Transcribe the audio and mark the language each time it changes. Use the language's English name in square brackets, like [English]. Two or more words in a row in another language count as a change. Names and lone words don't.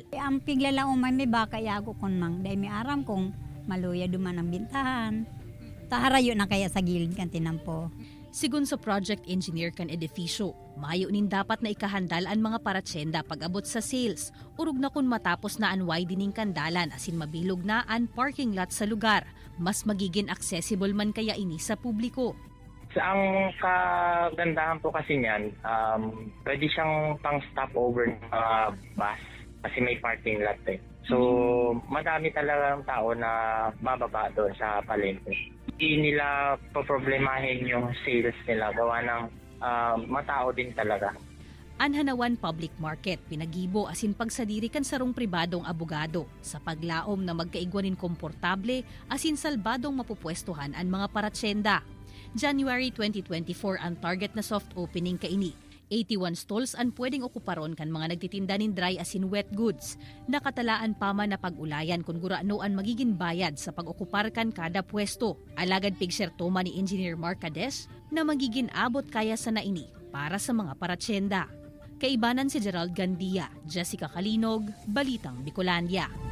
[Bikol] Ang piglalauman may baka yago kon mang day may aram kung maluya duman ang bintahan. Taharayo na kaya sa gilid kan tinampo. Sigun sa project engineer kan edifisyo, mayo nin dapat na ikahandal ang mga paratsenda pag-abot sa sales. Urog na kun matapos na ang widening kandalan asin mabilog na ang [English] parking lot [Bikol] sa lugar. Mas magiging accessible man kaya ini sa publiko. [Filipino] Ang kagandahan po kasi niyan, pwede siyang pang stopover ng bus kasi may [English] parking lot [Filipino] eh. So, madami talagang tao na bababa doon sa palengke. Hindi nila poproblemahin yung sales nila, gawa ng matao din talaga. [Bikol] Ang Hanawan Public Market, pinagibo asin pagsadiri kan sarong pribadong abogado sa paglaom na magkaigwanin komportable asin salbadong mapupwestuhan ang mga paratsenda. January 2024 ang target na [English] soft opening [Bikol] kaini. 81 stalls ang pwedeng okuparon kan mga nagtitinda nin dry as in [English] wet goods. [Bikol] Nakatalaan pa man na pag-ulayan kung guranoan magiging bayad sa pag-okupar kan kada pwesto. Alagad pigsertoma ni Engineer Mark Cades na magiging abot kaya sa naini para sa mga paratsenda. Kaibanan si Gerald Gandia, Jessica Kalinog, Balitang Bicolandia.